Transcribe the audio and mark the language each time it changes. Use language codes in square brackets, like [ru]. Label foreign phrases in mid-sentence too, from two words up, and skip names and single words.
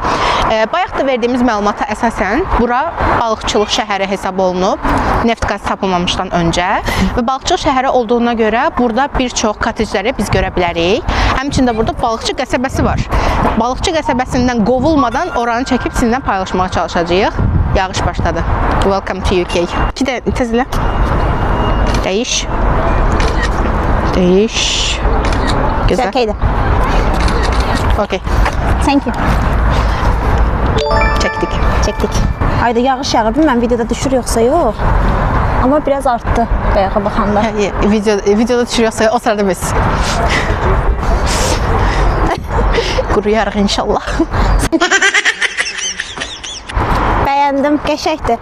[az] Bayaq da verdiyimiz məlumata əsasən bura balıqçılıq şəhəri hesab olunub, neft qaz tapılmamışdan öncə və balıqçılıq şəhəri olduğuna görə burada bir çox kottecləri biz görə bilərik. Həmçində burada balıqçı qəsəbəsi var. Balıqçı qəsəbəsindən qovulmadan oranı çəkib sizinlə paylaşmağa çalışacağıq. Yağış başladı. [en] Welcome to UK. [az] İki də tezlə. Dəyiş. Dəyiş. Güzel. Okeydir. [en] Okay. Thank you. [az] Çəkdik. Ayda yağış yağır. Bilməm videoda düşür yoxsa yox. Amma biraz artdı qayağa baxanda. Videoda düşürüyorsa o sırada biz. quruyarıq inşallah. Bəyəndim, qəşəngdir.